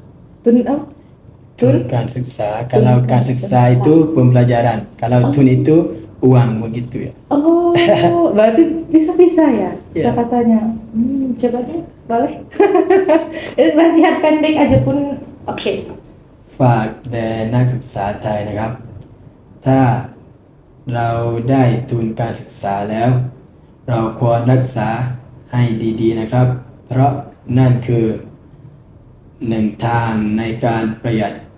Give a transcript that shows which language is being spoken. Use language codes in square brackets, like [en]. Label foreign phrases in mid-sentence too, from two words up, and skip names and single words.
[id] Tun apa? Tunkan siksa. Kalau kan siksa itu pembelajaran. Kalau tun itu uang, begitu ya. Oh, berarti bisa-bisa ya Yeah. katanya. Coba deh, boleh. Nasihat pendek aja pun oke. [th] ฝากแด่นักศึกษาไทยนะครับ ถ้าเราได้ทุนการศึกษาแล้ว เราควรรักษาให้ดีๆนะครับ เพราะนั่นคือหนึ่งทางในการประหยัด